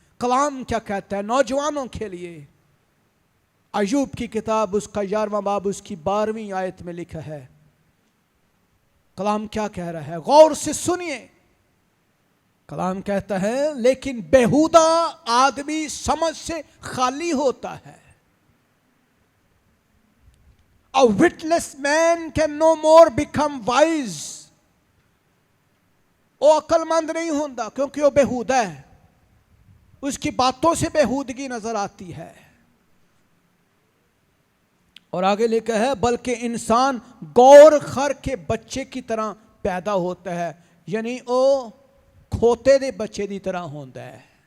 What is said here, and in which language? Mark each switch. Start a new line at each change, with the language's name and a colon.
Hindi: कलाम क्या कहता है नौजवानों के लिए? अय्यूब की किताब उसका 11वां बाब उसकी 12वीं आयत में लिखा है। कलाम क्या कह रहा है? गौर से सुनिए। कलाम कहता है, लेकिन बेहुदा आदमी समझ से खाली होता है।
English: A witless man can no more become wise.
Hindi: वो अक्लमंद नहीं होता क्योंकि वो बेहुदा है। उसकी बातों से बेहूदगी नजर आती है। और आगे लिखा है बल्कि इंसान गौर खर के बच्चे की तरह पैदा होता है, यानी वो
Punjabi: खोते दे
Hindi: बच्चे की तरह होता है।